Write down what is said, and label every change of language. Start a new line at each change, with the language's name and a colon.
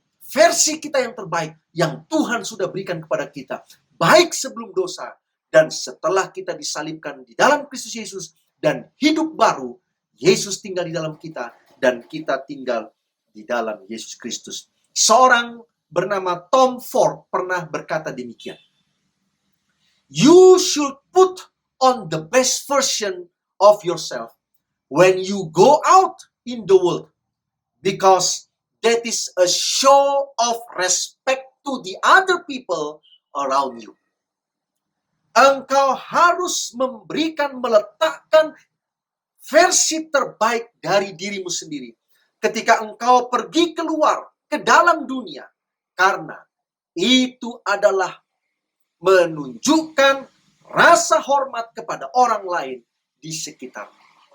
Indonesian: Versi kita yang terbaik yang Tuhan sudah berikan kepada kita. Baik sebelum dosa dan setelah kita disalibkan di dalam Kristus Yesus dan hidup baru, Yesus tinggal di dalam kita dan kita tinggal di dalam Yesus Kristus. Seorang bernama Tom Ford pernah berkata demikian.
English: You should put on the best version of yourself when you go out in the world, because that is a show of respect to the other people around you.
Indonesian: Engkau harus meletakkan versi terbaik dari dirimu sendiri ketika engkau pergi keluar ke dalam dunia, karena itu adalah menunjukkan rasa hormat kepada orang lain di sekitarmu.